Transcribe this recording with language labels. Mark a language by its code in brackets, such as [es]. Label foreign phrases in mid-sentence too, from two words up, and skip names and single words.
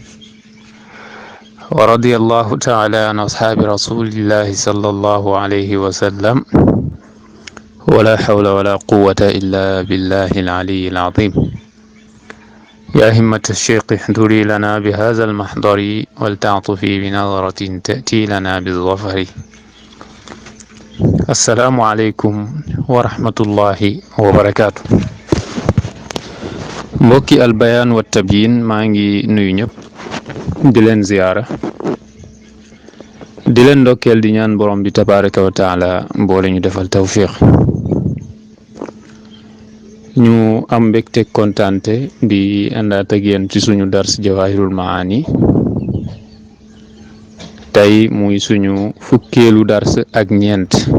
[ar] ورضي الله تعالى عن أصحاب رسول الله صلى الله عليه وسلم ولا حول ولا قوة إلا بالله العلي العظيم. يا همة الشيخ احضري لنا بهذا المحضر ولتعطفي بنظرة تأتي لنا بالظفر. السلام عليكم ورحمة الله وبركاته. [wo] mbokki [ar] البيان والتبيين [wo] maa ngi nuyu ñëpp di leen ziyaara di leen ndokkeel di ñaan borom bi [ar] تبارك وتعالى [wo] mboole ñu defal tawfiq. ñu am mbégte kontaante di àndaat ak yéen ci suñu dars jawahirul maani tey muy suñu fukkeelu dars ak ñeent.